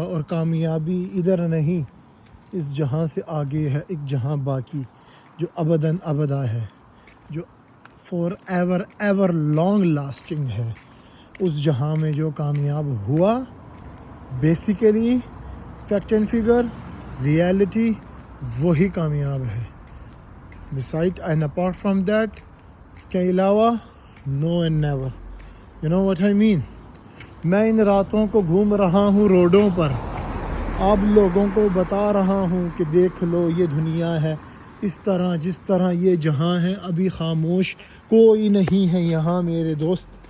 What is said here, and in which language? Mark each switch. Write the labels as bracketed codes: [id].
[ur] اور کامیابی ادھر نہیں, اس جہاں سے آگے ہے ایک جہاں باقی جو ابداً ابدا ہے, جو [en] forever ever long lasting [ur] ہے. اس جہاں میں جو کامیاب ہوا, [en] basically fact and figure, [ur] reality, وہی کامیاب ہے. [en] beside and apart from that, [ur] اس کے علاوہ [en] no and never. you know what I mean. [ur] میں ان راتوں کو گھوم رہا ہوں روڈوں پر, آپ لوگوں کو بتا رہا ہوں کہ دیکھ لو یہ دنیا ہے اس طرح جس طرح یہ جہاں ہے. ابھی خاموش کوئی نہیں ہے یہاں میرے دوست.